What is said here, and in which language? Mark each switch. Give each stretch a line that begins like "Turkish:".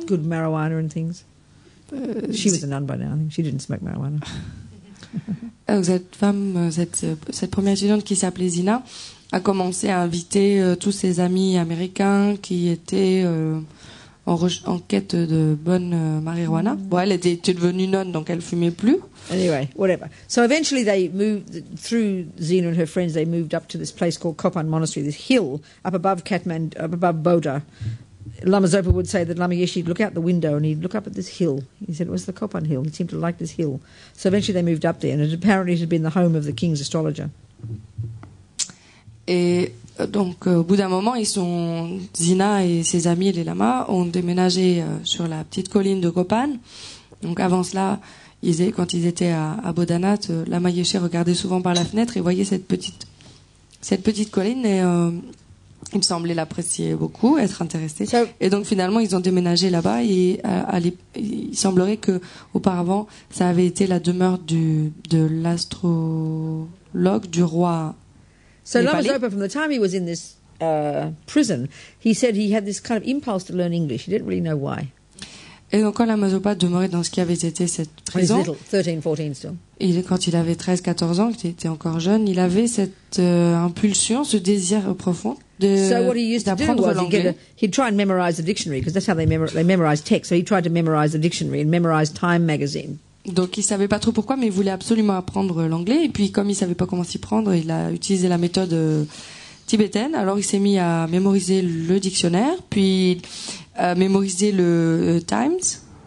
English: get good marijuana and things. She was a nun by now. I think she didn't smoke marijuana.
French: donc cette première étudiante qui s'appelait Zina a commencé à inviter tous ses amis américains qui étaient en quête de bonne marijuana. Bon, elle était devenue nonne, donc elle fumait plus.
English: Anyway, whatever. So eventually they moved, through Zina and her friends, they moved up to this place called Kopan Monastery, this hill up above Kathmandu, up above Bodha. Lama Zopa would say that Lama Yeshe would look out the window and he'd look up at this hill. He said it was the Kopan hill. He seemed to like this hill. So eventually they moved up there, and apparently it had been the home of the king's astrologer.
French: Et donc, au bout d'un moment, Zina et ses amis, les lamas, ont déménagé sur la petite colline de Kopan. Donc, avant cela, quand ils étaient à Bodhanath, Lama Yeshe regardait souvent par la fenêtre et voyait cette petite colline, et il semblait l'apprécier beaucoup, être intéressé. Et donc, finalement, ils ont déménagé là-bas, et il semblerait que auparavant, ça avait été la demeure de l'astrologue du roi.
English: So Lama Zopa, from the time he was in this prison, he said he had this kind of impulse to learn English. He didn't really know why.
French: Et donc quand Lama Zopa demeurait dans ce qui avait été cette prison,
English: little, 13, 14 still.
French: Quand il avait 13-14 ans, qu'il était encore jeune, il avait cette impulsion, ce désir profond d'apprendre l'anglais.
English: He'd try and memorize the dictionary, because that's how they memorize text. So he tried to memorize the dictionary and memorize Time magazine.
French: Donc il savait pas trop pourquoi, mais il voulait absolument apprendre l'anglais. Et puis comme il savait pas comment s'y prendre, il a utilisé la méthode tibétaine. Alors il s'est mis à mémoriser le dictionnaire, puis à mémoriser le Times.